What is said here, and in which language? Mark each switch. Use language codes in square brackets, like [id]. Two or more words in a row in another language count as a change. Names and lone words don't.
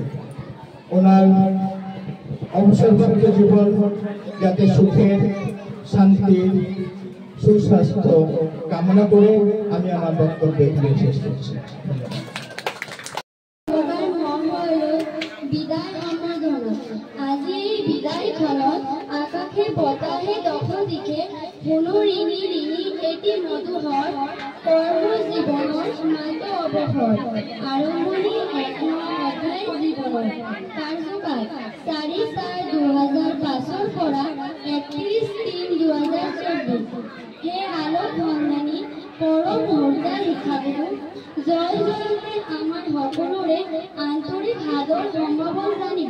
[bn] ওনার অবসরপ্রাপ্ত জীবন যাতে সুখের, শান্তির, সুস্বাস্থ্য কামনা করে আমি আমার বক্তব্য এখানে শেষ করছি। বিদায় সম্বর্ধনা। [as] আজি এই বিদায় ক্ষণত আকাশে বতাহে দশ দিকে পুনৰিণী ঋণী এটি মধুহৰ কৰ্ম জীৱনৰ সীমান্ত অৱসৰ আৰম্ভণি এক অধ্যায় জীৱনৰ কাৰ্যকাল 4/4/2005 পৰা 31/3/2024। হে আলোক ভণ্ডানী পৰম হৰদাৰ শিক্ষাগুৰু, জয় জয়তে আমাৰ সকলোৰে আন্তৰিক সাদৰ সম্ভাৱন জানিব।